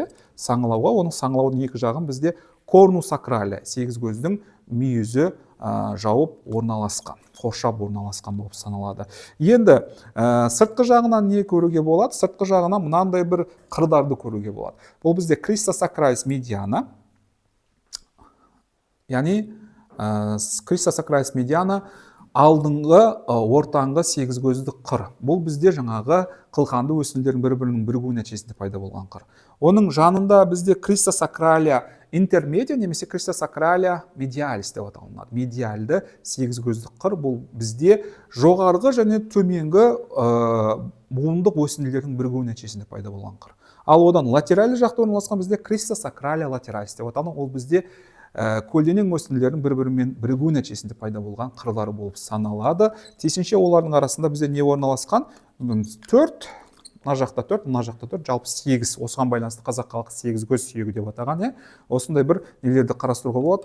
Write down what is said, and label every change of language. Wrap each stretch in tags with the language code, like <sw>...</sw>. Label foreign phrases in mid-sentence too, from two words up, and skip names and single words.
<kk>Саңылауға, оның саңылаудың екі жағын бізде</kk> <la>cornua sacralia,</la> <kk>8 көздің мүйізі жауып орналасқан, қоршап орналасқан болып саналады. Енді сыртқы жағынан не көруге болады? Сыртқы жағынан мынандай бір қырдарды көруге болады. Бұл бізде</kk> <la>crista sacralis mediana,</la> <kk>яғни</kk> <la>crista sacralis mediana</la> <kk>алдыңғы ортаңғы 8 көзді қыр. Бұл бізде жаңағы қылқанды өсінділердің бір-бірінің бірігу нәтижесінде пайда болған қыр. Оның жанында бізде</kk> <la>crista sacralia intermedia,</la> <kk>немесе</kk> <la>crista sacralia medialis</la> <kk>деп аталынады. Медиальды 8 көзді қыр, бұл бізде жоғарғы және төменгі буындық өсінділердің бірігу нәтижесінде пайда болған қыр. Ал одан латеральды жақта орналасқан бізде</kk> <la>crista sacralia lateralis</la> <kk>деп аталынады. Ол бізде көлденең өсінділердің бір-бірімен бірігу нәтижесінде пайда болған қырлары болып саналады. Тиісінше олардың арасында бізде не орналасқан? 4, мына жақта 4, мына жақта 4, жалпы 8. Осыған байланысты қазақ халқы 8 көз сүйегі деп атаған. Осындай бір нелерді қарастыруға болады.</kk>